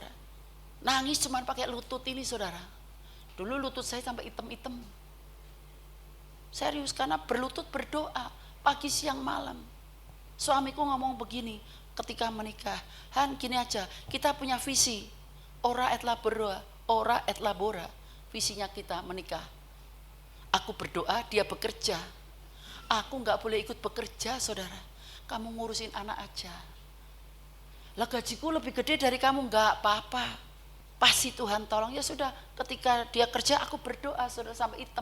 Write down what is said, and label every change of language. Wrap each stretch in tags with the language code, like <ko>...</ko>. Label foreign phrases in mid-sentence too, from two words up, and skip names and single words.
<id>Nangis cuman pakai lutut ini saudara. Dulu lutut saya sampai hitam-hitam. Serius, karena berlutut berdoa, pagi siang malam. Suamiku ngomong begini ketika menikah, Han gini aja, kita punya visi,</id> <la>ora et labora, ora et labora,</la> <id>visinya kita menikah. Aku berdoa, dia bekerja. Aku gak boleh ikut bekerja saudara. Kamu ngurusin anak aja. Lah gajiku lebih gede dari kamu, gak apa-apa. pasti Tuhan tolong. Ya sudah, ketika dia kerja aku berdoa saudara sampai hitam.</id>